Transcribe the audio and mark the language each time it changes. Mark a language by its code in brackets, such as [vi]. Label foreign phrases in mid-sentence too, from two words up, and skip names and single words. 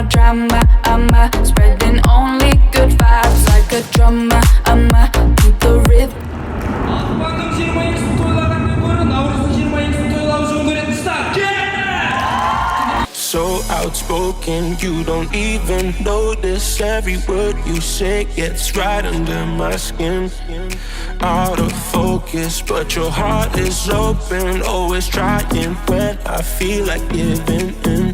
[en] Spreading only good vibes like a drummer. Keep the rhythm. [kk] Алтыбайдың 22-сін тойлағаннан гөрі Наурыздың 22-сін тойлау жөн көретін стар. [en] So outspoken, you don't even notice. Every word you say gets right under my skin. Out of focus, but your heart is open. Always trying when I feel like giving in.